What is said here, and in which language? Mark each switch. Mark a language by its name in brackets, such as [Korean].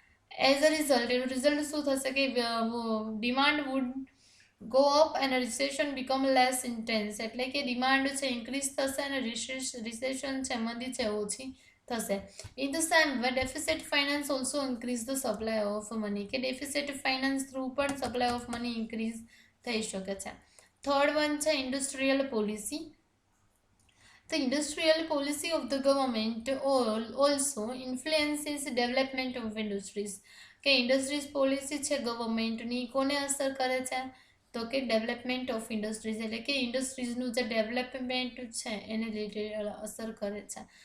[English] as a result [Gujarati] શું થશે કે [English] demand would go up [Gujarati] અને [English] recession become less intense, [Gujarati] એટલે કે ડિમાન્ડ છે ઇન્ક્રીઝ થશે અને રિસેશન છે મંદી છે ઓછી થશે. [English] in the same way deficit finance also increase the supply of money, [Gujarati] કે ડેફિસિટ ફાઇનાન્સ થ્રુ પણ સપ્લાય ઓફ મની ઇન્ક્રીઝ થઈ શકે છે. થર્ડ વન છે industrial policy. [English] The industrial policy of the government also influences development of industries. [Gujarati] કે industries policy છે ગવર્મેન્ટની કોને અસર કરે છે તો કે ડેવલપમેન્ટ ઓફ ઇન્ડસ્ટ્રીઝ, એટલે કે ઇન્ડસ્ટ્રીઝનું જે ડેવલપમેન્ટ છે એને રિલેટેડ અસર કરે છે.